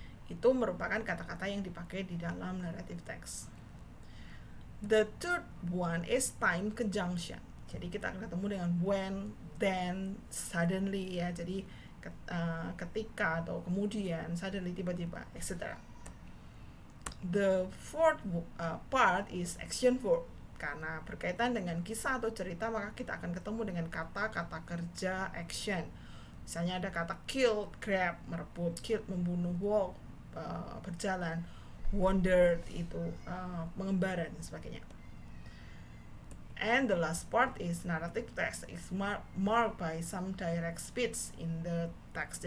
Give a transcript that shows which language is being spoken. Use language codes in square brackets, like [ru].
[id] Itu merupakan kata-kata yang dipakai di dalam narrative text. [en] The third one is time conjunction. [id] Jadi kita akan ketemu dengan when, then, suddenly, ya. Jadi ketika atau kemudian, suddenly, tiba-tiba, etc. [en] The fourth part is action verb. [id] Karena berkaitan dengan kisah atau cerita, maka kita akan ketemu dengan kata-kata kerja action. Misalnya ada kata killed, grab, merebut, killed, membunuh, walk, berjalan, wander, itu mengembara, dan sebagainya. [en] And the last part is narrative text is marked by some direct speech in the text.